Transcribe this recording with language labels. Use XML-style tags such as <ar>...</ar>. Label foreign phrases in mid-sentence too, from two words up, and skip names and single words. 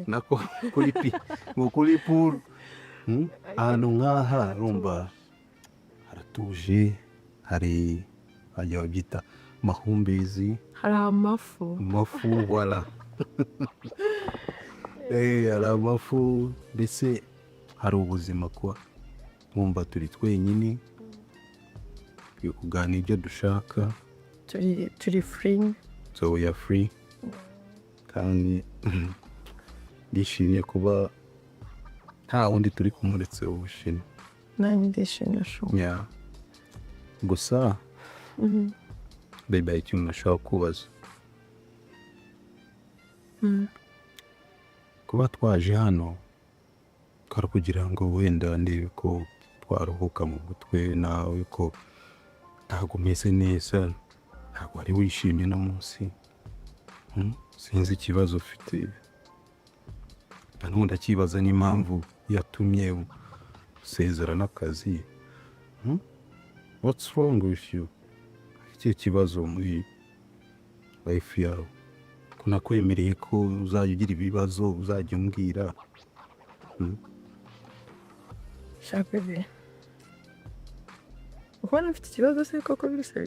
<rw>nako kuri ngo kuri pool ahantu nk'aha urumva haratuje hari bajya babyita mahumbezi hari amafu wala hari amafu ndetse hari ubuzima kuba wumva turi twenyine turi kuganira ibyo dushaka turi free</rw> <en>so we are free</en> <rw>kandi ndishimye kuba nta wundi turi kumuretse ubushini nanjye ndishimye yeah. gusa baby hari ikintu nashaka kubaza kuba twaje hano twari kugira ngo wenda ndebe ko twaruhuka mu mutwe nawe ko ntabwo umeze neza ntabwo wari wishimye no munsi sinzi ikibazo ufite nanone ndakibaza n'impamvu yatumye usezera n'akazi</rw> <en>what's wrong with you</en> <rw>iki kibazo muri life yawe ko nakwemereye ko uzajya ugira ibibazo uzajya umbwira shaka bebe ubona mfite ikibazo se koko biruseyo</rw>